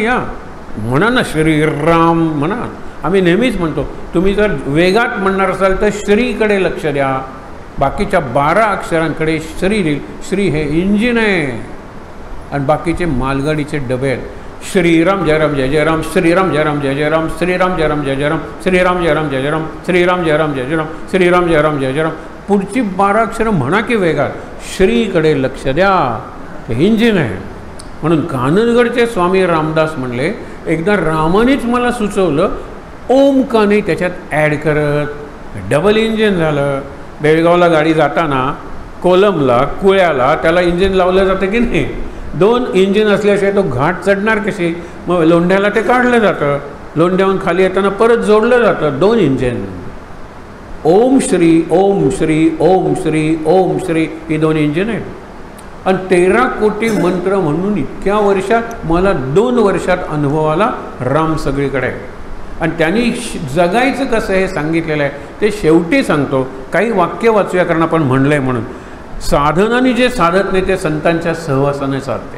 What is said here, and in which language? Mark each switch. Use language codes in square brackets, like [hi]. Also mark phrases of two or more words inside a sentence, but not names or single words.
[mr] या म्हणा ना श्रीराम म्हणा. आम्ही नेहमीच म्हणतो, तुम्ही जर वेगात म्हणणार असाल तर श्रीकडे लक्ष द्या. बाकीच्या 12 अक्षरांकडे श्री देईल. श्री हे इंजिन आहे आणि बाकीचे मालगाडीचे डबे आहेत. [sa] श्रीराम जय राम जय जय राम, श्रीराम जय राम जय जय राम, श्रीराम जय राम जय जय राम, श्रीराम जय राम जय जय राम, श्रीराम जय राम जय जय राम, श्रीराम जय राम जय जय राम. [mr] पुढची 12 अक्षरं म्हणा की वेगात. श्रीकडे लक्ष द्या, हे इंजिन आहे. म्हणून काननगडचे स्वामी रामदास म्हणले, एकदा रामानेच मला सुचवलं, ओम का नाही त्याच्यात ॲड करत. [en] double engine [mr] झालं. बेळगावला गाडी जाताना कोलमला कुळ्याला त्याला इंजिन लावलं जातं की नाही. 2 इंजिन असल्याशिवाय तो घाट चढणार कशी. मग लोंढ्याला ते काढलं जातं, लोंढ्याहून खाली येताना परत जोडलं जातं 2 इंजिन. ओम श्री ओम श्री ओम श्री ओम श्री ही 2 इंजिन आहेत. आणि 13 कोटी मंत्र म्हणून इतक्या वर्षात मला 2 वर्षात अनुभव आला. राम सगळीकडे आहे आणि त्यांनी जगायचं कसं हे सांगितलेलं आहे. ते शेवटी सांगतो. काही वाक्य वाचूया कारण आपण म्हणलं आहे म्हणून. साधनाने जे साधत नाही ते संतांच्या सहवासाने साधते.